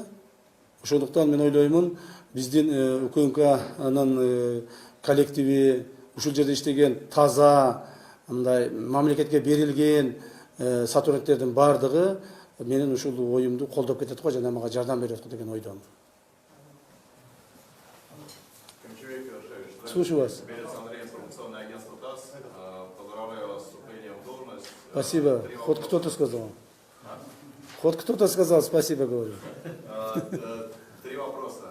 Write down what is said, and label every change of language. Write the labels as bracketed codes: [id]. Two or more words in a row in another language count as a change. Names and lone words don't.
[ky] Ошондуктан мен ойлоймун, биздин УКМКнын коллективи, ушул жерде иштеген таза, мындай мамлекетке берилген сотрудниктердин бардыгы менин ушул оюмду колдоп кетет го, жана мага жардам берет го деген ойдомун. [ru] Слушаю вас. Спасибо. Хоть кто-то сказал. Хоть кто-то сказал, спасибо, говорю. Три вопроса.